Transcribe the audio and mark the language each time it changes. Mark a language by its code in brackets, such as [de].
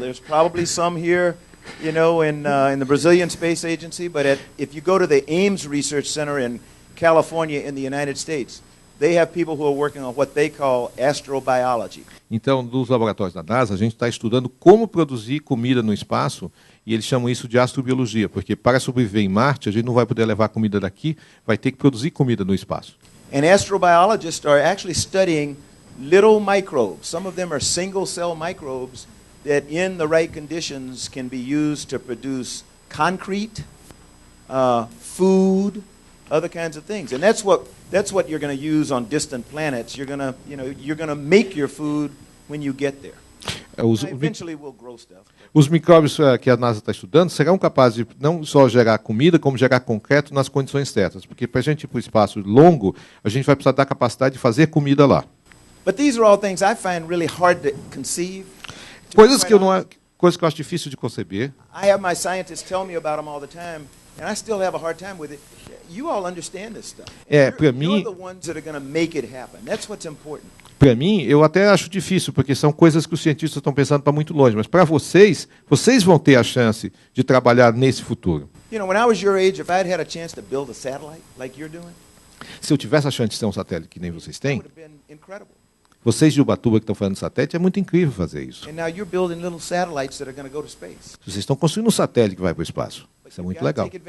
[en] There's probably some here, you know, in the Brazilian Space Agency. But if you go to the Ames Research Center in California in the United States, they have people who are working on what they call astrobiology. [pt] Então, nos laboratórios da NASA, a gente está estudando como produzir comida no espaço, e eles chamam isso de astrobiologia, porque para sobreviver em Marte, a gente não vai poder levar comida daqui, vai ter que produzir comida no espaço. [en] And astrobiologists are actually studying little microbes. Some of them are single-cell microbes that, in the right conditions, can be used to produce concrete, food, other kinds of things. And that's what you're going to use on distant planets. You're going to make your food when you get there. Eventually we'll grow stuff. [pt] Os micróbios que a NASA está estudando serão capazes de não só gerar comida, como gerar concreto nas condições certas. Porque para a gente ir para o espaço longo, a gente vai precisar da capacidade de fazer comida lá. [en] But these are all things I find really hard to conceive. [pt] Coisas que eu acho difícil de conceber. [en] I have my scientists tell me about them all the time, and I still have a hard time with it. You all understand this stuff. [pt] Para mim, [en] you're the ones that are going to make it happen. That's what's important. [pt] Para mim, eu até acho difícil, porque são coisas que os cientistas estão pensando para muito longe. Mas para vocês vão ter a chance de trabalhar nesse futuro. [en] You know, when I was your age, if I had a chance to build a satellite like you're doing, [pt] se eu tivesse a chance de ter um satélite que nem vocês têm, [en] it would have been incredible. [pt] Vocês de Ubatuba que estão fazendo satélite, é muito incrível fazer isso. [en] And now you're building little satellites that are going to go to space. [pt] Vocês estão construindo um satélite que vai para o espaço. Isso é muito legal.